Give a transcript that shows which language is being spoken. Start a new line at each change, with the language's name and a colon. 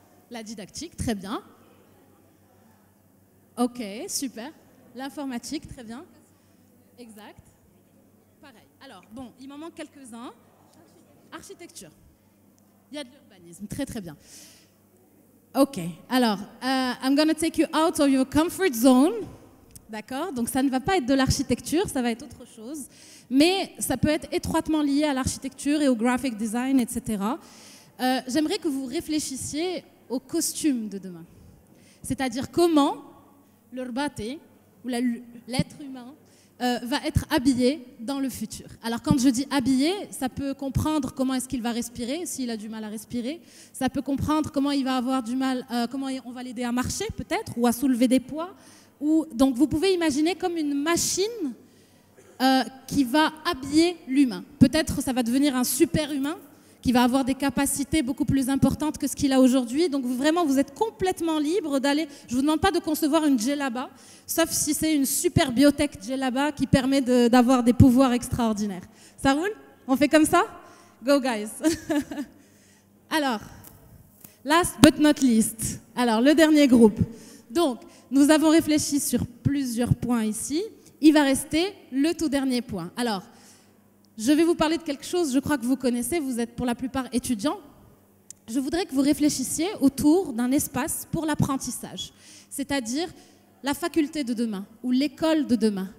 French: La didactique, très bien. Ok, super. L'informatique, très bien. Exact. Pareil. Alors, bon, il m'en manque quelques-uns. Architecture. Il y a de l'urbanisme, très très bien.
English: Ok,
French: alors,
English: I'm going to take you out of your comfort zone.
French: D'accord? Donc ça ne va pas être de l'architecture, ça va être autre chose. Mais ça peut être étroitement lié à l'architecture et au graphic design, etc. J'aimerais que vous réfléchissiez au costume de demain. C'est-à-dire comment le Rbati, ou l'être humain, va être habillé dans le futur. Alors quand je dis habillé, ça peut comprendre comment est-ce qu'il va respirer, s'il a du mal à respirer. Ça peut comprendre comment il va avoir du mal, comment on va l'aider à marcher peut-être, ou à soulever des poids. Donc vous pouvez imaginer comme une machine qui va habiller l'humain. Peut-être ça va devenir un super humain qui va avoir des capacités beaucoup plus importantes que ce qu'il a aujourd'hui. Donc vraiment, vous êtes complètement libre d'aller... Je ne vous demande pas de concevoir une djellaba, sauf si c'est une super biotech djellaba qui permet d'avoir des pouvoirs extraordinaires. Ça roule? On fait comme ça?
English: Go, guys.
French: Alors,
English: last but not least.
French: Alors, le dernier groupe. Donc, nous avons réfléchi sur plusieurs points ici. Il va rester le tout dernier point. Alors, je vais vous parler de quelque chose, je crois que vous connaissez, vous êtes pour la plupart étudiants. Je voudrais que vous réfléchissiez autour d'un espace pour l'apprentissage, c'est-à-dire la faculté de demain ou l'école de demain.